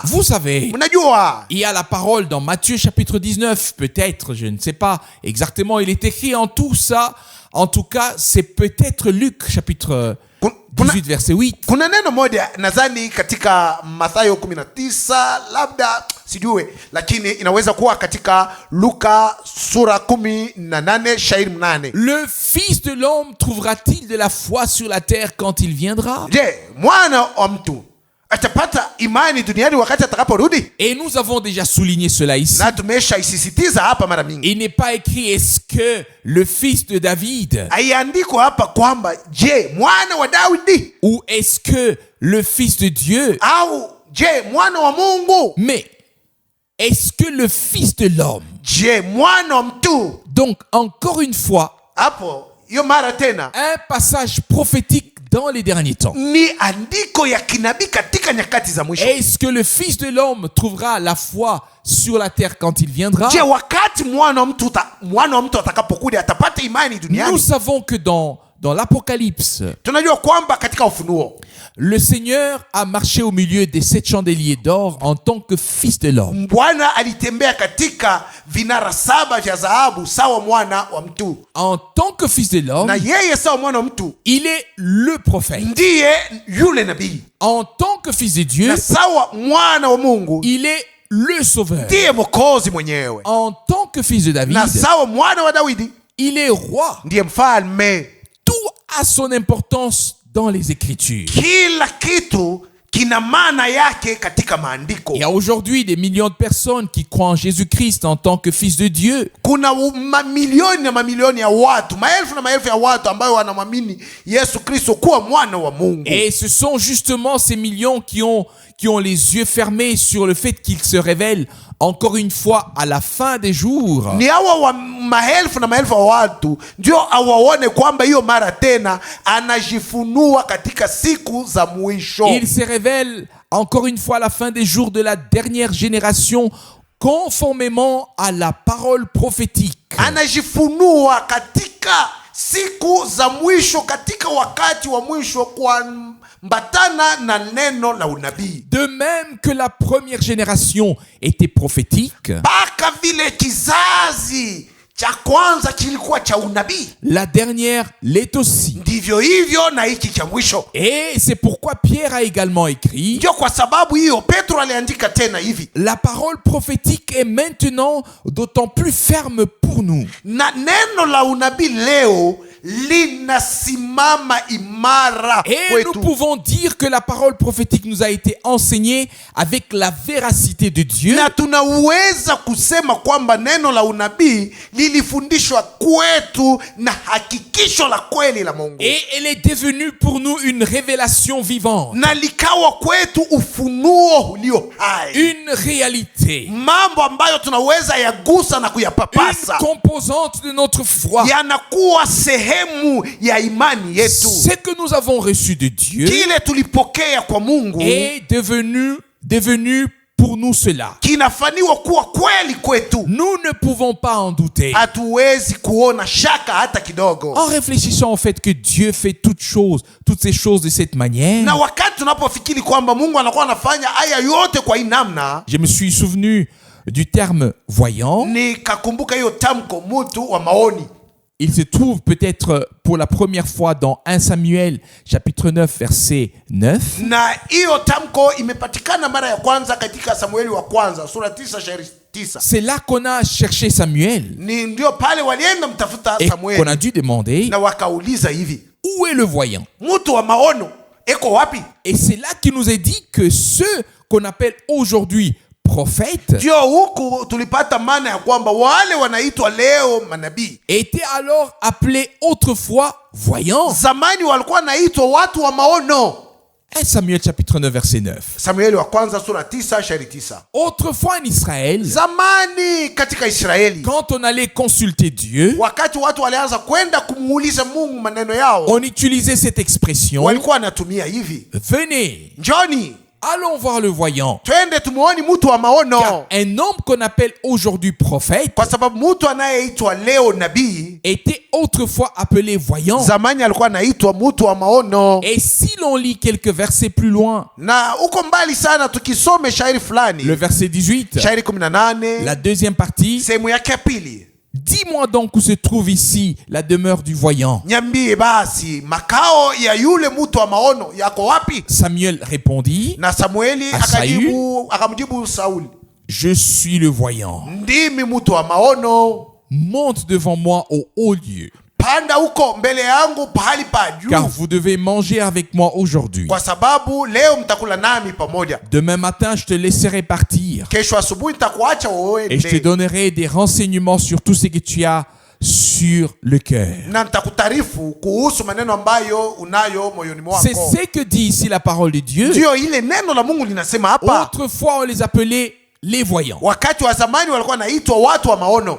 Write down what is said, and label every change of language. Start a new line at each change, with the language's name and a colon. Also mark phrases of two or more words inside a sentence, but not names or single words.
French: Vous savez,
Swahili: Mnajua
French: il y a la parole dans Matthieu chapitre 19, peut-être, je ne sais pas exactement, il est écrit en tout ça. En tout cas, c'est peut-être Luc chapitre 18, verset 8.
Swahili: kuna neno moja nadhani katika Mathayo 19 labda sijue, lakini inaweza kuwa katika Luka sura 18 shairi 8.
French: Le Fils de l'homme trouvera-t-il de la foi sur la terre quand il viendra?
Swahili: Je, mwana wa mtu atapata imani duniani wakati atakaporudi?
French: Et nous avons déjà souligné cela ici.
Swahili: Na tumeshaisisitiza hapa mara mingi.
French: Il n'est pas écrit est-ce que le fils de David
Swahili: Haiandikwa hapa kwamba je, mwana wa Daudi
French: ou est-ce que le fils de Dieu,
Swahili: au je, mwana wa Mungu,
French: mais est-ce que le fils de l'homme?
Swahili: je, mwana wa mtu.
French: Donc encore une fois,
Swahili: Hapo hiyo mara tena
French: un passage prophétique dans les derniers temps.
Swahili: ni andiko ya kinabii katika nyakati za mwisho.
French: Est-ce que le fils de l'homme trouvera la foi sur la terre quand il viendra?
Swahili: Je, wakati mwana wa mtu atakapokuja atapata imani
French: Nous
Swahili: duniani?
French: savons que dans l'Apocalypse,
Swahili: Tunajua kwamba katika Ufunuo
French: le Seigneur a marché au milieu des 7 chandeliers d'or en tant que fils de l'homme.
Swahili: Bwana alitembea katika vinara 7 vya dhahabu sawa mwana wa mtu,
French: En tant que fils de l'homme,
Swahili: na yeye sawa mwana wa mtu
French: il est le prophète.
Swahili: ndiye yule nabii,
French: En tant que fils de Dieu,
Swahili: na sawa mwana wa Mungu
French: il est le sauveur.
Swahili: ndiye mwokozi mwenyewe,
French: En tant que fils de David,
Swahili: na sawa mwana wa Daudi
French: il est roi.
Swahili: ndiye mfalme.
French: Tout a son importance dans les Écritures.
Swahili: Kila kitu kina maana yake katika maandiko.
French: Il y a aujourd'hui des millions de personnes qui croient en Jésus-Christ en tant que fils de Dieu.
Swahili: Kuna mamilioni na mamilioni ya watu, maelfu na maelfu ya watu ambao wanamwamini Yesu Kristo kuwa mwana wa Mungu.
French: Et ce sont justement ces millions qui ont les yeux fermés sur le fait qu'il se révèle encore une fois à la fin des jours.
Swahili: Ni hawa wa maelfu na maelfu ya watu ndio awaone kwamba hiyo mara tena anajifunua katika siku za mwisho.
French: Il se révèle encore une fois à la fin des jours de la dernière génération conformément à la parole prophétique.
Swahili: Anajifunua katika siku za mwisho, katika wakati wa mwisho, kuambatana na neno la unabii.
French: De même que la première génération était prophétique,
Swahili: Mpaka vile kizazi cha kwanza kilikuwa cha unabii,
French: la dernière l'est aussi.
Swahili: ndivyo hivyo na hiki cha mwisho.
French: Et c'est pourquoi Pierre a également écrit:
Swahili: Ndio kwa sababu hiyo Petro aliandika tena hivi,
French: la parole prophétique est maintenant d'autant plus ferme pour nous.
Swahili: na neno la unabii leo linasimama imara
French: Et nous
Swahili: kwetu,
French: pouvons dire que la parole prophétique nous a été enseignée avec la véracité de Dieu.
Swahili: na tunaweza kusema kwamba neno la unabii lilifundishwa kwetu na hakikisho la kweli la Mungu,
French: Et elle est devenue pour nous une révélation vivante,
Swahili: na likawa kwetu ufunuo ulio hai,
French: une réalité,
Swahili: mambo ambayo tunaweza yagusa na
French: une
Swahili: kuyapapasa,
French: composante de notre foi.
Swahili: yanakuwa sehemu ya imani yetu.
French: Ce que nous avons reçu de Dieu
Swahili: Kile tulipokea kwa Mungu
French: est devenu pour nous cela.
Swahili: kinafaniwa kuwa kweli kwetu.
French: Nous ne pouvons pas en douter.
Swahili: Hatuwezi kuona shaka hata kidogo.
French: En réfléchissant au fait que Dieu fait toutes ces choses de cette manière,
Swahili: Na wakati tunapofikiri kwamba Mungu anakuwa anafanya haya yote kwa hii namna,
French: je me suis souvenu du terme voyant.
Swahili: nikakumbuka hiyo tamko mtu wa maoni.
French: Il se trouve peut-être pour la première fois dans 1 Samuel chapitre 9 verset 9.
Swahili: Na hiyo tamko imepatikana mara ya kwanza katika Samueli wa kwanza sura 9 shairi 9.
French: C'est là qu'on a cherché Samuel
Swahili: Ni ndio pale walienda mtafuta
French: et
Swahili: Samueli
French: qu'on a dû demander
Swahili: na wakauliza hivi,
French: où est le voyant.
Swahili: mtu wa maono eko wapi?
French: Et c'est là qu'il nous est dit que ceux qu'on appelle aujourd'hui prophètes
Swahili: Ndio huku tulipata maana ya kwamba wale wanaitwa leo manabii
French: étaient alors appelés autrefois voyants.
Swahili: zamani walikuwa naitwa watu wa maono.
French: 1 Samuel chapitre 9 verset 9.
Swahili: Samueli wa kwanza sura 9 shairi 9.
French: Autrefois en Israël,
Swahili: Zamani katika Israeli,
French: quand on allait consulter Dieu,
Swahili: wakati watu walianza kwenda kumuuliza Mungu maneno yao,
French: on utilisait cette expression:
Swahili: walikuwa wanatumia hivi,
French: venez,
Swahili: njoni
French: allons voir le voyant.
Swahili: twende tumuone mtu wa maono.
French: Car un homme qu'on appelle aujourd'hui prophète
Swahili: Kwa sababu mtu anayeitwa leo nabii
French: était autrefois appelé voyant.
Swahili: zamani alikuwa anaitwa mtu wa maono.
French: Et si l'on lit quelques versets plus loin,
Swahili: Na uko mbali sana tukisome shairi fulani,
French: le verset 18,
Swahili: shairi 18,
French: la deuxième partie:
Swahili: sehemu yake ya pili,
French: dis-moi donc où se trouve ici la demeure du voyant.
Swahili: nyambie basi makao ya yule mtu wa maono yako wapi?
French: Samuel répondit:
Swahili: Na Samueli akamjibu Sauli,
French: je suis le voyant.
Swahili: ndimi mtu wa maono,
French: Monte devant moi au haut lieu,
Swahili: panda huko mbele yangu pahali pa juu,
French: car vous devez manger avec moi aujourd'hui.
Swahili: kwa sababu leo mtakula nami pamoja.
French: Demain matin, je te laisserai partir
Swahili: Kesho asubuhi nitakuacha
French: et je te
Swahili: uende,
French: donnerai des renseignements sur tout ce que tu as sur le cœur.
Swahili: na nitakutaarifu kuhusu maneno ambayo unayo moyoni
French: C'est
Swahili: mwako.
French: ce que dit ici la parole de Dieu.
Swahili: Ndio ile neno la Mungu linasema hapa.
French: Autrefois, on les appelait les voyants.
Swahili: Wakati wa zamani walikuwa naitwa watu wa maono.